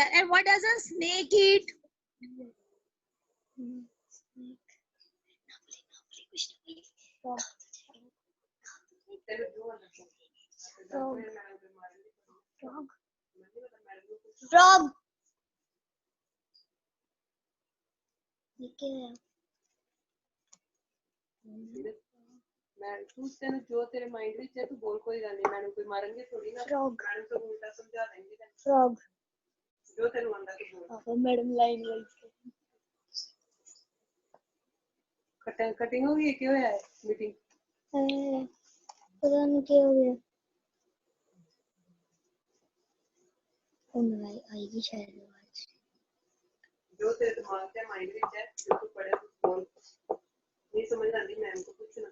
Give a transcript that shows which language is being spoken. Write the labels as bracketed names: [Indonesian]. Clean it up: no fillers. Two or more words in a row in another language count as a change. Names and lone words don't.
[English] And what does a snake eat? Frog. Frog. [Hindi] मैं तू तेरे जो तेरे [Punjabi] माइंड ਵਿੱਚ ਹੈ ਤੂੰ ਬੋਲ ਕੋਈ ਗੱਲ ਨਹੀਂ ਮੈਨੂੰ ਕੋਈ ਮਾਰਨਗੇ ਥੋੜੀ ਨਾ [English] Frog. [Punjabi] ਮੈਨੂੰ ਤਾਂ ਉਲਟਾ ਸਮਝਾ ਦੇਂਗੇ [English] Frog. [Punjabi] ਜੋ ਤੈਨੂੰ ਆਂਦਾ ਤੂੰ ਬੋਲ [English] madam line wise [Hindi] कटिंग हो गई क्यों है मीटिंग पता नहीं क्या हो गया आएगी शायद आवाज जो तेरे दिमाग से माइंड ਵਿੱਚ है जो तू पढ़े तू बोल नहीं समझ आती मैम को पूछना